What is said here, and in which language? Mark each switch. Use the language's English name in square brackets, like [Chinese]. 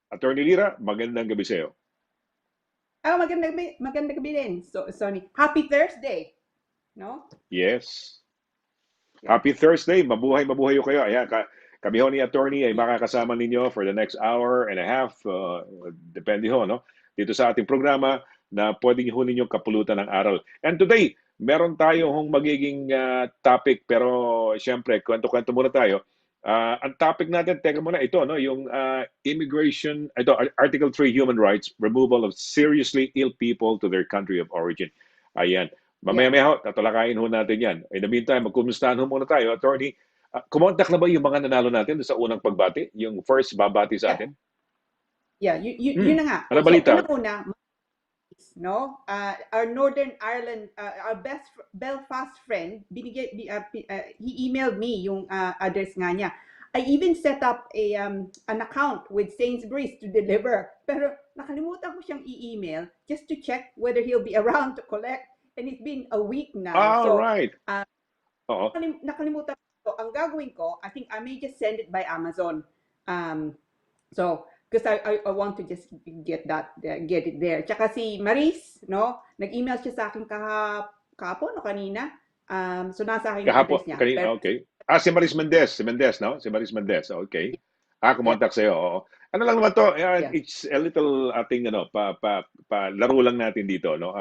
[Filipino] Attorney Lira, magandang gabi sa iyo. Magandang gabi din. [English] So, Sonny, happy Thursday. No? Yes. Happy Thursday. [Filipino] Mabuhay ho kayo. Ayan, kami ho ni Attorney ay makakasama ninyo [English] for the next hour and a half. [Filipino] Depende ho, no? Dito sa ating programa na pwede nyo ninyong kapulutan ng aral. [English] And today, [Filipino] meron tayo hong magiging topic, pero siyempre, kwento-kwento muna tayo. Ang topic natin, teka muna, ito, no, yung [English] immigration, ito, Article 3, Human Rights, removal of seriously ill people to their country of origin. [Filipino] Ayan. Mamaya-maya ho, tatalakayin ho natin yan. [English] In the meantime, [Filipino] magkumustahan ho muna tayo. Attorney, kumontak na ba yung mga nanalo natin sa unang pagbati? Yung first babati sa atin? Yeah, yun na nga. Ano balita? Una, no? [English] Our Northern Ireland, our best Belfast friend, he emailed me yung address nga niya. I even set up an account with Sainsbury's to deliver. [Filipino] Pero nakalimutan ko siyang i-email [English] just to check whether he'll be around to collect. And it's been a week now. So, right. [Filipino] Nakalimutan ko. Ang gagawin ko, [English] I think I may just send it by Amazon. Because I want to just get it there. [Filipino] Tsaka si Maris, no? Nag-email siya sa akin kahapon o kanina. So nasa akin yung address niya. Kanina, okay. Si Maris Mendez. Si Mendez, no? Si Maris Mendez, okay. Kumontak sa'yo, oo. Ano lang naman to, [English] it's a little [Filipino] ating, laro lang natin dito, no?